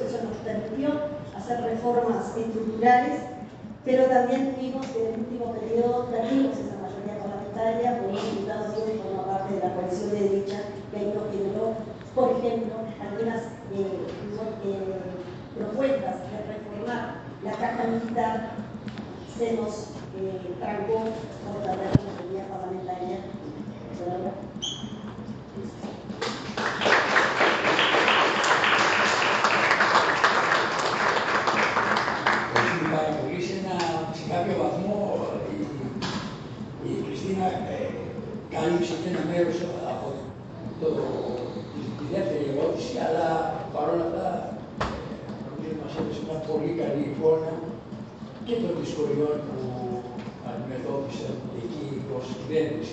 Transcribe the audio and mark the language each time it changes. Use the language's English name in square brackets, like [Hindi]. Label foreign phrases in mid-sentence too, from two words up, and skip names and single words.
[Spanish] Eso nos permitió hacer reformas estructurales, pero también tuvimos que en el último periodo perdimos esa mayoría parlamentaria por un diputado que forma parte de la coalición de derecha, que ahí nos generó, por ejemplo, algunas propuestas de reformar la caja militar. Se nos trancó por la mayoría parlamentaria. [Greek] Σε κάποιο βαθμό η Κριστίνα κάλυψε και ένα μέρος από τη δεύτερη ερώτηση, αλλά παρόλα αυτά νομίζω μας έδωσε μια πολύ καλή εικόνα και των δυσκολιών που αντιμετώπισαν εκεί ως κυβέρνηση.